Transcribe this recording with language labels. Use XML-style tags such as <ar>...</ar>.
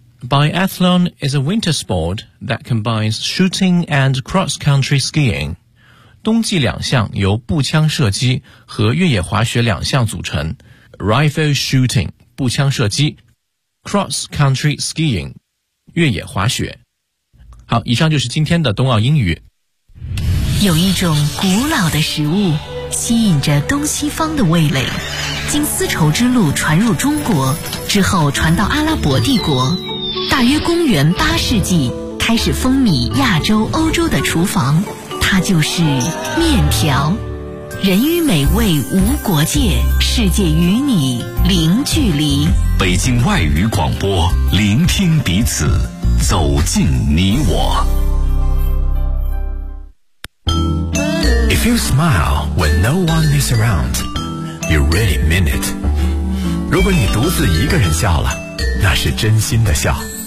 <en>Biathlon is a winter sport that combines shooting and cross-country skiing.</en> <zh>冬季两项由步枪射击和越野滑雪两项组成。</zh> <en>Rifle shooting,</en> <zh>步枪射击。</zh> <en>Cross-country skiing,</en> <zh>越野滑雪。好，以上就是今天的冬奥英语。有一种古老的食物，吸引着东西方的味蕾，经丝绸之路传入中国，之后传到阿拉伯帝国。大约公元八世纪开始风靡亚洲欧洲的厨房，它就是面条。人与美味无国界，世界与你零距离。北京外语广播，聆听彼此，走进你我。</zh> <en>If you smile when no one is around, you really mean it.</en> <zh>如果你独自一个人笑了，那是真心的笑。</zh>